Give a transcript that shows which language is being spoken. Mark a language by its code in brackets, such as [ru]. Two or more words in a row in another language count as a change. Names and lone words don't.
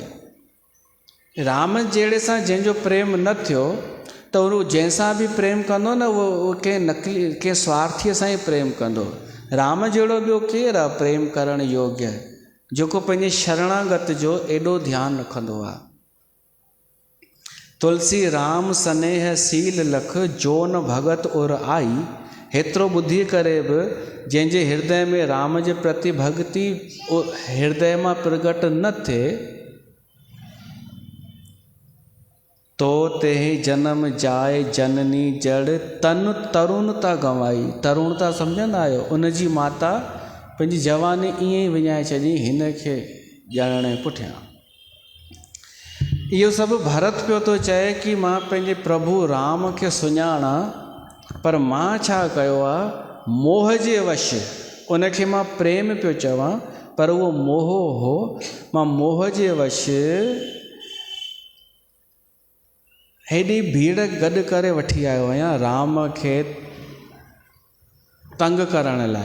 [sd] राम जहिड़े सां जंहिंजो प्रेम न थियो त उहो जंहिंसां बि प्रेम कंदो न उहो कंहिं नकली कंहिं स्वार्थीअ सां ई प्रेम कंदो। राम जहिड़ो ॿियो केरु आहे प्रेम करण योग्य, जेको पंहिंजे शरणागत जो एॾो ध्यानु रखंदो आहे। [awa] तुलसी राम स्नेह सील लख जो न भगत उर आई। [sd] हेतिरो ॿुधी करे बि जंहिंजे हृदय में राम जे प्रति भक्ति हृदय मां प्रगट न थिए तो [awa] तेहि जन्म जाए जननी जड़ तन तरुणता गंवाई। [sd] तरुणता सम्झंदा आहियो, उनजी माता पंहिंजी जवानी ईअं ई विञाए छॾी हिन खे ॼणण पुठियां। इहो सभु भरत पियो थो चए कि मां पंहिंजे प्रभु राम खे सुञाणा, पर मां छा कयो आहे मोह जे वश। उनखे मां प्रेम पियो चवां पर उहो मोह हो। मां मोह जे वश हेॾी भीड़ गॾु करे वठी आयो आहियां राम खे तंग करण लाइ।